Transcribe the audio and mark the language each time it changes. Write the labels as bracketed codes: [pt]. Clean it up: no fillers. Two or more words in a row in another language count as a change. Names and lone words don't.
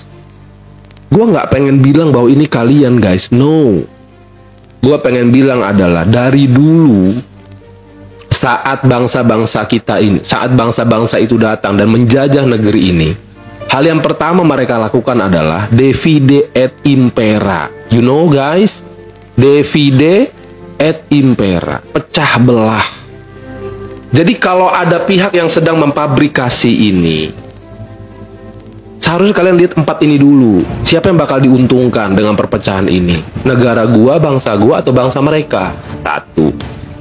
[id] Gua nggak pengen bilang bahwa ini kalian guys, no. Gua pengen bilang adalah dari dulu saat bangsa-bangsa kita ini, saat bangsa-bangsa itu datang dan menjajah negeri ini, hal yang pertama mereka lakukan adalah [la] divide et impera. [en] You know guys, [la] divide et impera, [id] pecah belah. Jadi kalau ada pihak yang sedang memfabrikasi ini, seharusnya kalian lihat 4 ini dulu. Siapa yang bakal diuntungkan dengan perpecahan ini? Negara gua, bangsa gua, atau bangsa mereka? 1.